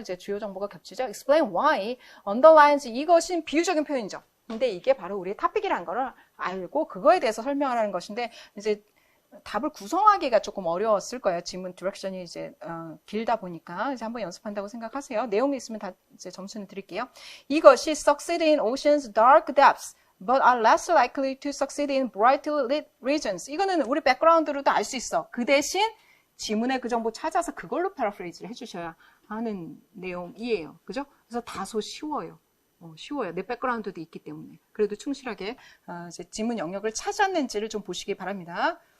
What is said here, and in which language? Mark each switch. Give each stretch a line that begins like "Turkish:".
Korean: 이제 주요 정보가 겹치죠. explain why, underlines 이것이 비유적인 표현이죠. 근데 이게 바로 우리의 토픽이라는 거를 알고 그거에 대해서 설명하라는 것인데, 이제 답을 구성하기가 조금 어려웠을 거예요. 지문 디렉션이 이제 길다 보니까 이제 한번 연습한다고 생각하세요. 내용이 있으면 다 이제 점수는 드릴게요.
English: 이것이 succeed in ocean's dark depths, but are less likely to succeed in brightly lit regions.
Korean: 이거는 우리 백그라운드로도 알 수 있어. 그 대신 지문의 그 정보 찾아서 그걸로 패러프레이즈를 해주셔야 하는 내용이에요. 그죠? 그래서 다소 쉬워요. 쉬워요. 내 백그라운드도 있기 때문에. 그래도 충실하게 이제 지문 영역을 찾았는지를 좀 보시기 바랍니다.